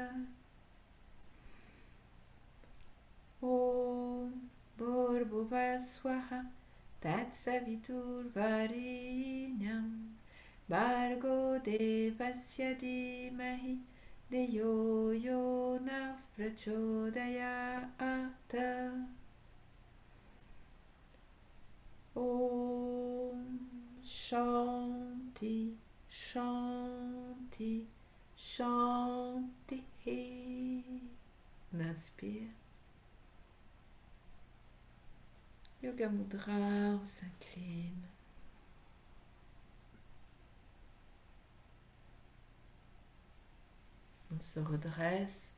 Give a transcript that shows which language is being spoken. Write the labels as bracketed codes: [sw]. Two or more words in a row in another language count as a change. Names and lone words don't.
[sa] ॐ भूर्भुव स्वाहा तत्सवितुर् वरिन्यम् भर्गो देवस्य धीमहि देयो योनः प्रचोदयात्. ॐ शान्ति शान्ति शान्ति. [fr] On inspire. Yoga Mudra, on s'incline. On se redresse.